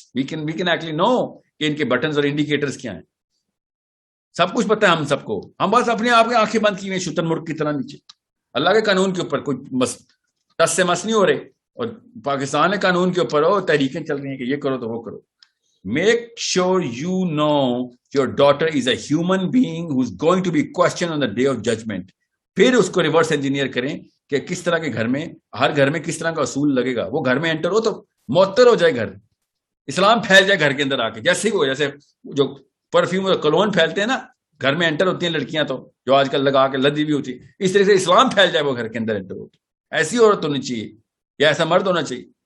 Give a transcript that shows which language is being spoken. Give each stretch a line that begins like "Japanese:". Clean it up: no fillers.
English: we can actually know
Urdu: کہ ان کے buttons اور انڈیکیٹرز کیا ہیں. سب کچھ پتا ہے ہم سب کو, ہم بس اپنے آپ کی آنکھیں بند کی ہوئی شتر مرغ کی طرح نیچے. اللہ کے قانون کے اوپر کوئی ٹس سے مس نہیں ہو رہے, اور پاکستان کے قانون کے اوپر ہو تحریکیں چل رہی ہیں کہ یہ کرو تو وہ کرو.
English: Make sure you know your daughter is a human being who's going to be questioned on the day of judgment.
Urdu: پھر اس کو ریورس انجینئر کریں کہ کس طرح کے گھر میں, ہر گھر میں کس طرح کا اصول لگے گا. وہ گھر میں انٹر ہو تو معطر ہو جائے گھر, اسلام پھیل جائے گھر کے اندر آ کے, جیسے ہی وہ جیسے جو پرفیوم اور کلون پھیلتے ہیں نا گھر میں انٹر ہوتی ہیں لڑکیاں تو جو آج کل لگا کے لدی بھی ہوتی ہے, اس طرح سے اسلام پھیل جائے وہ گھر کے اندر انٹر ہوتی, ایسی عورت ہونی چاہیے یا ایسا مرد ہونا چاہیے.